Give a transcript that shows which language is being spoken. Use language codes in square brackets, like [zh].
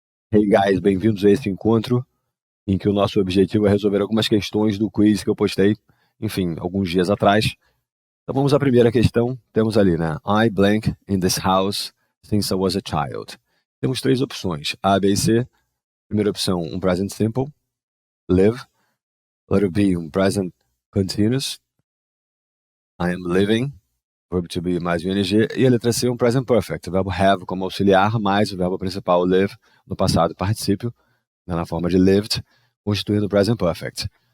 [en] Hey guys, [pt] bem-vindos a esse encontro em que o nosso objetivo é resolver algumas questões do quiz que eu postei, enfim, alguns dias atrás. Então vamos à primeira questão. Temos ali, né? [en] I blank in this house since I was a child. [pt] Temos três opções, A, B e C. Primeira opção, um present simple, live. [en] Letter B, [pt] um present continuous, [en] I am living, [pt] verbo to be mais o ing. E a letra C, um present perfect, o verbo have como auxiliar, mais o verbo principal live, no passado particípio, né, na forma de lived, constituindo o present perfect.